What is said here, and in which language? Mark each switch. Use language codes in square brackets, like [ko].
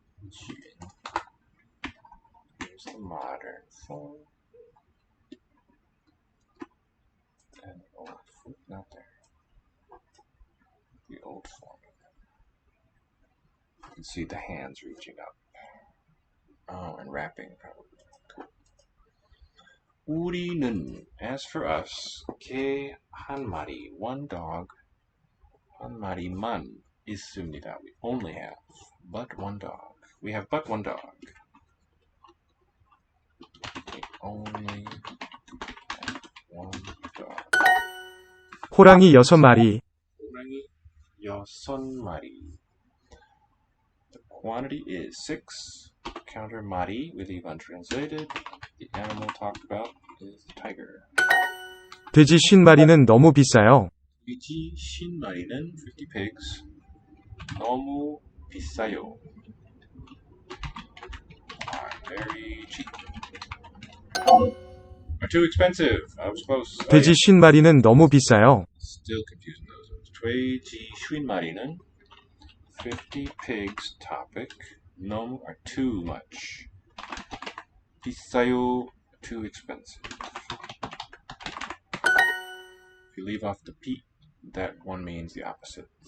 [en] Jun. Here's the modern form. And the old form, not there. The old form. You can see the hands reaching up. Oh, and wrapping probably. Cool. [ko] 우리는, [en] as for us, [ko] 개 한 마리, [en] one dog, [ko] 한 마리만 있습니다. [en] We only have but one dog. We have but one dog. We only have one dog. [ko] 호랑이 6마리. 호랑이 6마리. [en] The quantity is 6. Counter 마리, we leave untranslated. The animal talked about is the tiger. [ko] 돼지 50마리는 너무 비싸요. 돼지 50마리는 [en] 50 pigs. [ko] 너무 비싸요. [en] Are very cheap. Are too expensive. I was close. [ko] 돼지 50마리는 너무 비싸요. [en] Still confusing those. [ko] 돼지 50마리는 [en] 50 pigs topic. 너무 are too much. 비싸요, too expensive. you leave off the P, that one means the opposite.